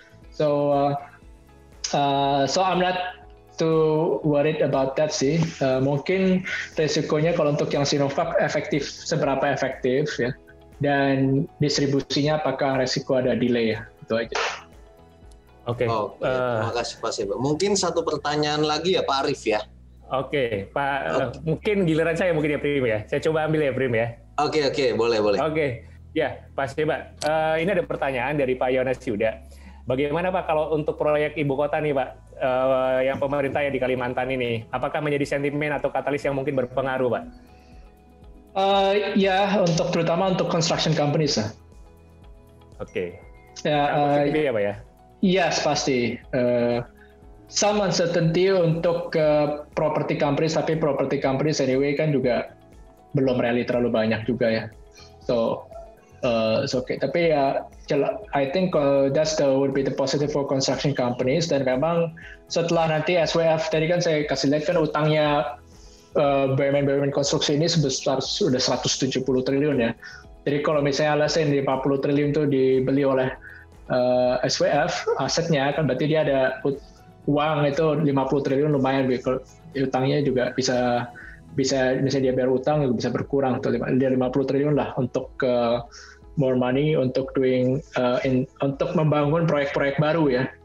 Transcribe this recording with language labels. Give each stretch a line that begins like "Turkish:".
English: So I'm not too worried about that sih.
Indonesian: Mungkin resikonya kalau untuk yang Sinovac seberapa efektif ya, dan distribusinya apakah resiko ada delay ya, itu aja. Oke. Terima kasih Pak Seba. Mungkin satu pertanyaan lagi ya Pak Arif ya. Oke, Pak. Mungkin giliran saya mungkin ya Prim ya. Saya coba ambil ya Prim ya. Oke, boleh. Oke, ya Pak Seba. Ini ada pertanyaan dari Pak Yonas Yuda. Bagaimana Pak kalau untuk proyek ibu kota nih Pak, yang pemerintah ya di Kalimantan ini, apakah menjadi sentimen atau katalis yang mungkin berpengaruh Pak? Ya, terutama untuk construction companies lah. Oke. Ya, ya Pak ya? Yes, pasti.
English: Some uncertainty
Indonesian: untuk property companies, tapi property companies anyway kan juga belum rally terlalu banyak juga ya.
English: So okay.
Indonesian: Tapi ya,
English: I think would be the positive for construction companies.
Indonesian: Dan memang setelah nanti SWF tadi kan saya kasih lihat kan utangnya BUMN konstruksi ini sebesar sudah 170 triliun ya. Jadi kalau misalnya alasan 50 triliun itu dibeli oleh SWF asetnya kan berarti dia ada uang itu 50 triliun lumayan, utangnya juga bisa dia bayar utang bisa berkurang tuh 50 triliun lah untuk
English: more money
Indonesian: untuk untuk membangun proyek-proyek baru ya.